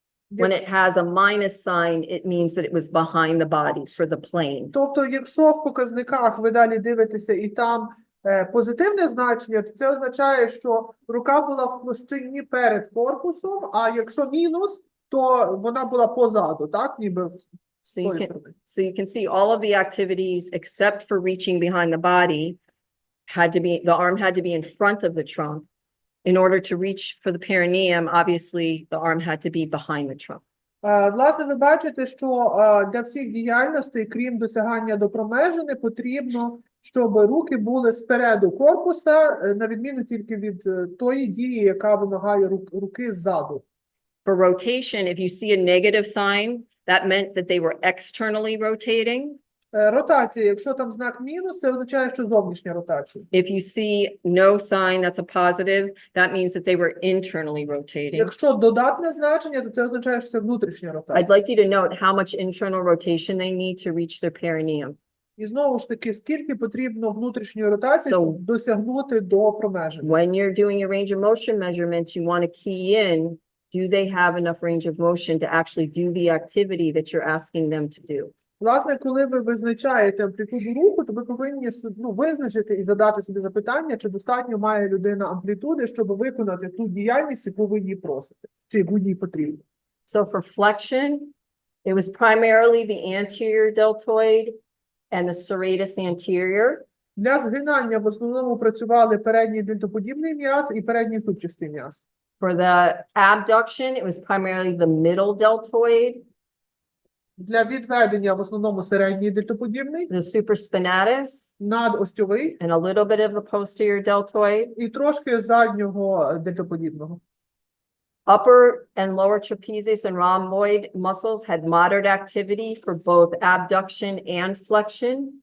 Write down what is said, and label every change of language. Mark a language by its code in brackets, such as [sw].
[en] When it has a minus sign, it means that it was behind the body for the plane. [uk] Тобто, якщо в показниках ви далі дивитеся і там позитивне значення, то це означає, що рука була в площині перед корпусом, а якщо мінус, то вона була позаду, так? Ніби з [en] So you [uk] тої [en] can, [uk] сторони. [en] so you can see all of the activities except for reaching behind the body the arm had to be in front of the trunk. In order to reach for the perineum, obviously the arm had to be behind the trunk. [uk] Власне, ви бачите, що для всіх діяльностей, крім досягання до промежини, потрібно, щоб руки були спереду корпуса, на відміну тільки від тої дії, яка вимагає руки ззаду. [en] For rotation, if you see a negative sign, that meant that they were externally rotating. [uk] Ротація, якщо там знак мінус, це означає, що зовнішня ротація. [en] If you see no sign, that's a positive, that means that they were internally rotating. [uk] Якщо додатне значення, то це означає, що це внутрішня ротація. [en] I'd like you to note how much internal rotation they need to reach their perineum. [uk] І знову ж таки, скільки потрібно внутрішньої ротації, [en] So- [uk] щоб досягнути до промежини. [en] When you're doing your range of motion measurements, you want to key in do they have enough range of motion to actually do the activity that you're asking them to do? [uk] Власне, коли ви визначаєте амплітуду руху, то ви повинні визначити і задати собі запитання, чи достатньо має людина амплітуди, щоб виконати ту діяльність, яку ви її просите, чи яку їй потрібно. [en] So for flexion, it was primarily the anterior deltoid and the serratus anterior. [uk] Для згинання в основному працювали передній дельтоподібний м'яз і передній супчастий м'яз. [en] For the abduction, it was primarily the middle deltoid, [uk] Для відведення в основному середній дельтоподібний, [en] the supraspinatus, [uk] надостьовий [en] and a little bit of the posterior deltoid. [uk] і трошки заднього дельтоподібного. [en] Upper and lower trapezius and rhomboid muscles had moderate activity for both abduction and flexion.